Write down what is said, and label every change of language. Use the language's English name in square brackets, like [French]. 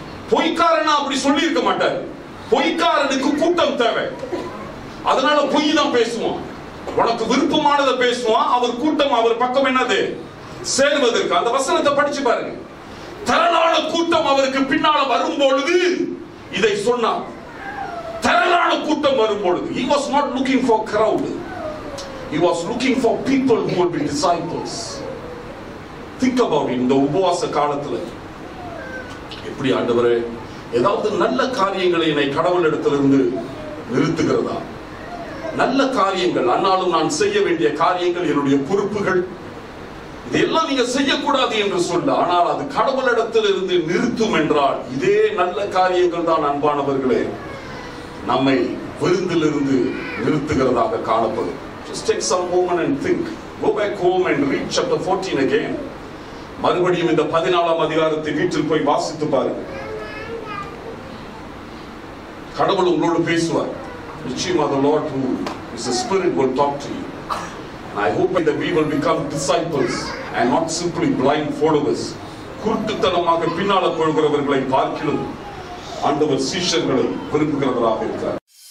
[Tamil] பொய்க்காரனா அப்படி சொல்லி இருக்க மாட்டார். பொய்க்காரனுக்கு கூட்டம் தேவை, அதனால பொய் தான் பேசுவான். உனக்கு விருப்பமானதை பேசுவான். அவர் கூட்டம் அவர் பக்கம் என்னது சேர்வதற்கு. அந்த வசனத்தை படிச்சு பாருங்க. திரளான கூட்டம் அவருக்கு பின்னால வரும்பொழுது இதை சொன்னார். திரளான கூட்டம் வரும்பொழுது, [English] he was not looking for crowd, he was looking for people who would be disciples. Think about it. [Tamil] இந்த உபவாச காலத்துல எப்படி ஆண்டவரே ஏதாவது நல்ல காரியங்களை என்னை கடவுளிடத்திலிருந்து நிறுத்துகிறதா? நல்ல காரியங்கள், ஆனாலும் நான் செய்ய வேண்டிய காரியங்கள், என்னுடைய பொறுப்புகள், இதெல்லாம் நீங்க செய்யக்கூடாது என்று சொல்ல, ஆனால் அது கடவுளிடத்திலிருந்து நிறுத்தும் என்றால் இதே நல்ல காரியங்கள் தான் அன்பானவர்களே நம்மை விருந்திலிருந்து நிறுத்துகிறதாக காணப்படும். [English] Just take some moment and think. Go back home and read chapter 14 again. [Tamil] மறுபடியும் இந்த 14ஆம் அதிகாரத்தை வீட்டில் போய் வாசித்து பாருங்க. கடவுள் உங்களோடு பேசுவார். நிச்சயமாக [English] the Lord who is the Spirit will talk to you. And I hope that we will become disciples and not simply blind followers. [Tamil] குருட்டுத்தனமாக பின்னால போகிறவர்களை பார்க்கிலும் ஆண்டவர் சீஷர்களை விரும்புகிறவராக இருக்கிறார்.